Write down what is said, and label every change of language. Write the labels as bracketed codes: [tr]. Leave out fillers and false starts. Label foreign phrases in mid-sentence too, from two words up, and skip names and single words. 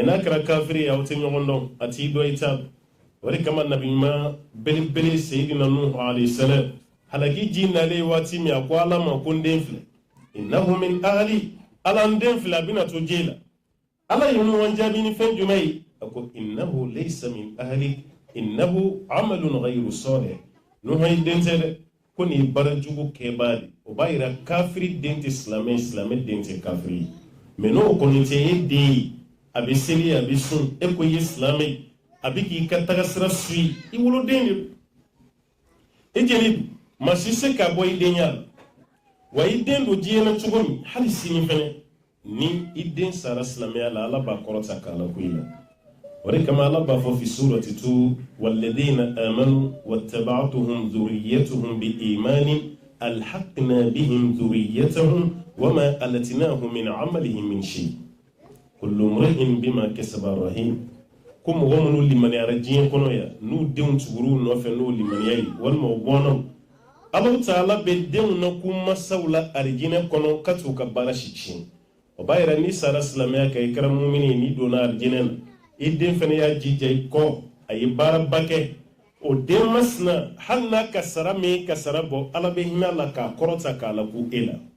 [bm] n'a kɛra kafiri ye aw tɛ ɲɔgɔn dɔn a t'i dɔn i t'a o de kama nabi ɲuman belebele seyidina nuhu [ar] عليه السلام [bm] halaki ji nalen waati min a ko ala ma ko n den filɛ [ar] إنه من أهلي [bm] ala n den filɛ a bɛna to je la ala ye ɲɔgɔn jaabi ni fɛn jumɛn ye a ko [ar] إنه ليس من أهلي إنه عمل غير صالح [bm] nuhu ye den tɛ dɛ ko nin ye baara jugu kɛbaa de o b'a yira kafiri den tɛ silamɛ ye silamɛ den tɛ kafiri ye mais n'o kɔni tɛ e den ye a bɛ seli a bɛ sun e ko i ye silamɛ ye a bɛ k'i ka tagasira suit i woloden de don e jeli maa si se ka bɔ i denya la wa i den don diɲɛ na cogo min hali sini fɛnɛ ni i den sara silamɛya la ala b'a kɔrɔta k'a la ko i la o de kama ala b'a fɔ [ar] في سورة الطور والذين آمنوا واتبعتهم ذريتهم بإيمان ألحقنا بهم ذريتهم وما ألتناهم من عملهم من شيء كل امرئ بما كسب رهين [bm] ko mɔgɔ minnu limaniyara diɲɛ kɔnɔ ya n'u denw tuguru nɔfɛ n'o limaniya ye walima u bɔnnaw Allahu Ta'ala bɛ denw na k'u masaw la arijinɛ kɔnɔ ka t'u ka baara si tiɲɛ o b'a yira ni sara silamɛya kan i kɛra mumini n'i donna arijinɛ na i den fana y'a jija i kɔ a ye baaraba kɛ o den masina hali n'a kasara min kasara bɔ ala bɛ hinɛ a la k'a kɔrɔta k'a laku e la